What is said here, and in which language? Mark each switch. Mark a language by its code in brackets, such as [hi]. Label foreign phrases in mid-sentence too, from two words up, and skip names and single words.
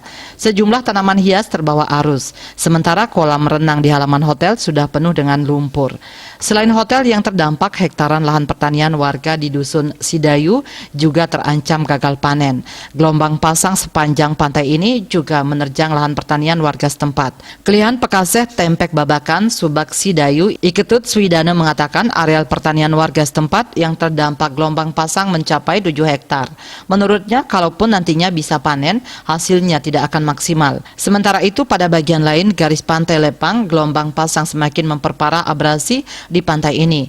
[id] Sejumlah tanaman hias terbawa arus, sementara kolam renang di halaman hotel sudah penuh dengan lumpur. Selain hotel yang terdampak, hektaran lahan pertanian warga di Dusun Sidayu juga terancam gagal panen. Gelombang pasang sepanjang pantai ini juga menerjang lahan pertanian warga setempat. Kelihan Pekaseh Tempek Babakan, Subak Sidayu, Iketut Swidana mengatakan areal pertanian warga setempat yang terdampak gelombang pasang mencapai 7 hektar. Menurutnya, kalaupun nantinya bisa panen, hasilnya tidak akan maksimal. Sementara itu, pada bagian lain garis pantai Lepang, gelombang pasang semakin memperparah abrasi di pantai ini.